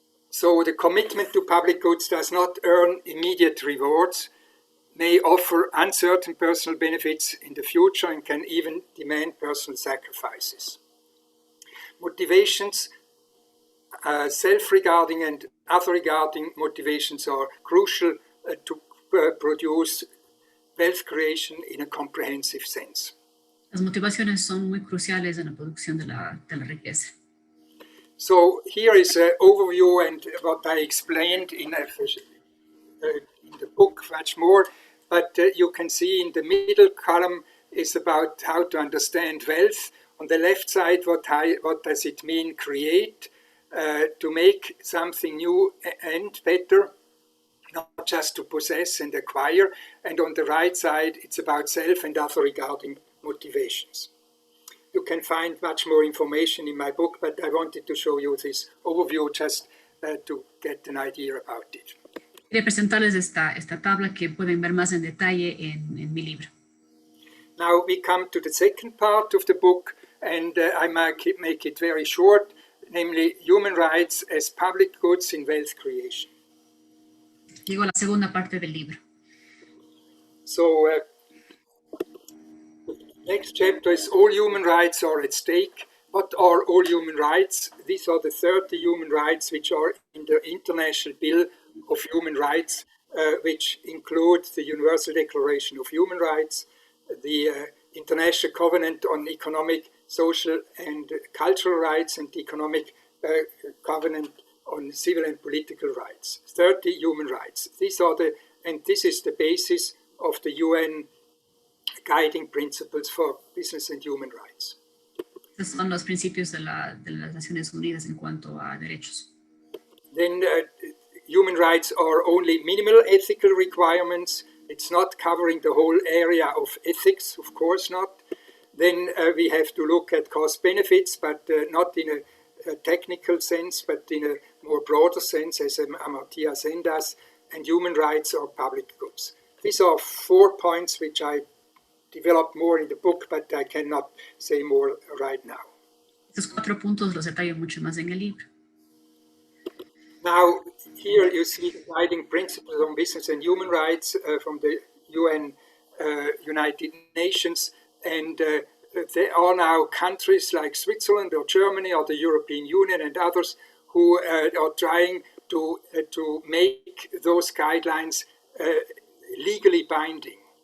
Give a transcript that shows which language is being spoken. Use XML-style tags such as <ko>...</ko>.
<en>So the commitment to public goods does not earn immediate rewards, may offer uncertain personal benefits in the future and can even demand personal sacrifices. Motivations, self-regarding and other-regarding motivations are crucial to produce wealth creation in a comprehensive sense.</en> <es>Las motivaciones son muy cruciales en la producción de la riqueza.</es> <en>So here is an overview and what I explained in the book much more. but you can see in the middle column is about how to understand wealth. On the left side, what does it mean create, to make something new and better, not just to possess and acquire. And on the right side, it's about self and other regarding motivations. You can find much more information in my book, but I wanted to show you this overview just to get an idea about it.</en> <es>Quería presentarles esta tabla que pueden ver más en detalle en mi libro.</es> <en>Now we come to the second part of the book, and I make it very short, namely human rights as public goods in wealth creation.</en> <es>Llego a la segunda parte del libro.</es> <en>So next chapter is all human rights are at stake. What are all human rights? These are the 30 human rights which are in the International Bill of Human Rights, which include the Universal Declaration of Human Rights, the International Covenant on Economic, Social and Cultural Rights, and the Economic Covenant on Civil and Political Rights. 30 human rights. And this is the basis of the UN guiding principles for business and human rights.</en> <es>Estos son los principios de las Naciones Unidas en cuanto a derechos.</es> <en>Then human rights are only minimal ethical requirements. It's not covering the whole area of ethics, of course not. Then we have to look at cost benefits, but not in a technical sense, but in a more broader sense, as Amartya Sen does. And human rights are public goods. These are 4 points which I developed more in the book, but I cannot say more right now.</en> <es>Estos 4 puntos los detallo mucho más en el libro.</es> <en>Now, here you see the guiding principles on business and human rights from the UN United Nations, and there are now countries like Switzerland or Germany or the European Union and others who are trying to make those guidelines legally binding.</en>